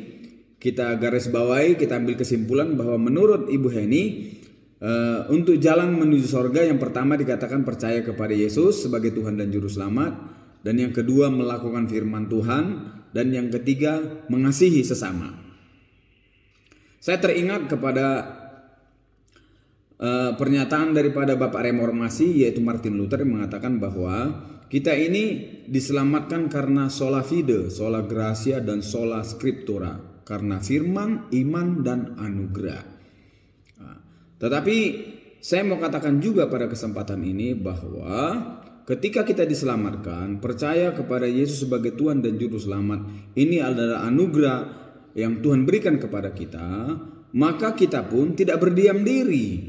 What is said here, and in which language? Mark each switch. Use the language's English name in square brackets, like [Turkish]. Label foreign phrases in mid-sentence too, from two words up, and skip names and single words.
[Indonesian] Kita garis bawahi, kita ambil kesimpulan bahwa menurut Ibu Heni, untuk jalan menuju sorga, yang pertama dikatakan percaya kepada Yesus sebagai Tuhan dan Juru Selamat, dan yang kedua melakukan firman Tuhan, dan yang ketiga mengasihi sesama. Saya teringat kepada pernyataan daripada Bapak Reformasi, yaitu Martin Luther, yang mengatakan bahwa kita ini diselamatkan karena [Latin] sola fide, sola gratia, [Indonesian] dan [Latin] sola scriptura, [Indonesian] karena firman, iman, dan anugerah. Tetapi saya mau katakan juga pada kesempatan ini bahwa ketika kita diselamatkan, percaya kepada Yesus sebagai Tuhan dan Juru Selamat, ini adalah anugerah yang Tuhan berikan kepada kita, maka kita pun tidak berdiam diri.